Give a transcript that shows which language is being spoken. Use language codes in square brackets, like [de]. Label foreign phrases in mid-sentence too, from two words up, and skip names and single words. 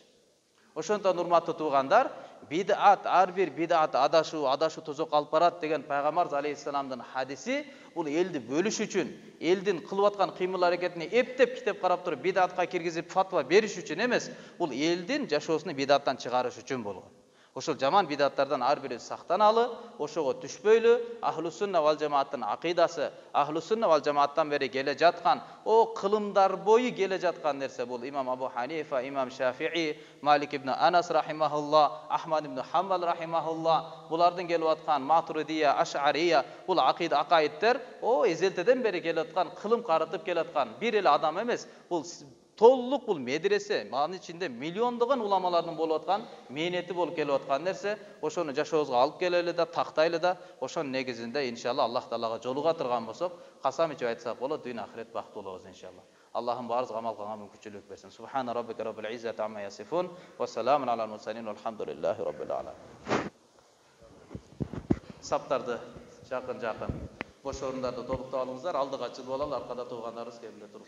[ky] Ошондон урматтуу туугандар, бидат, ар бир бидат адашу тозок алып барат деген пайгамбар алейхиссаламдын хадиси бул элди бөлүш үчүн, элдин кылып аткан кыймыл аракетине эптеп китеп карап туруп бидатка киргизип фатва бериш үчүн эмес, бул элдин жашоосун бидаттан чыгарыш үчүн болгон. Ошол жаман бидаттардан ар бири сактаналы, ошого түшпөйлү, [ar] أهل السنة والجماعة [ky] акыйдасы, [ar] أهل السنة والجماعة [ky] бери келе жаткан, о кылымдар бою келе жаткан нерсе бул имам Абу Ханифа, имам Шафии, Малик ибн Анас рахимахулла, Ахмад ибн Хамбал рахимахулла, булардын келип аткан Матуридия, Аш'ария, бул акыйда акайыттер, о эзелтеден бери келе аткан, кылым карытып келе аткан бир эле адам эмес, бул [kk] толық бұл [ky] медресе, анын içinde миллиондогон уламалардын болуп аткан мээнети болуп келип аткан нерсе, ошону жашообузга алып келели да, тактайлы да, ошонун негизинде иншалла Аллах Таалага жолуга турган болсок, касам ичип айтсак болот, дүйнө ахирет бактылуу болобуз иншалла. Аллахым баарыбызга амал кылганга мүмкүнчүлүк берсин. [ar] سبحان ربك رب العزة عما يصفون وسلام على المرسلين والحمد لله رب العالمين. [ky] Саптарды жакын бош орундарда толуктап алыңыздар, алдыга чыгып алалы, аркада тургандарыбыз кебиле туруп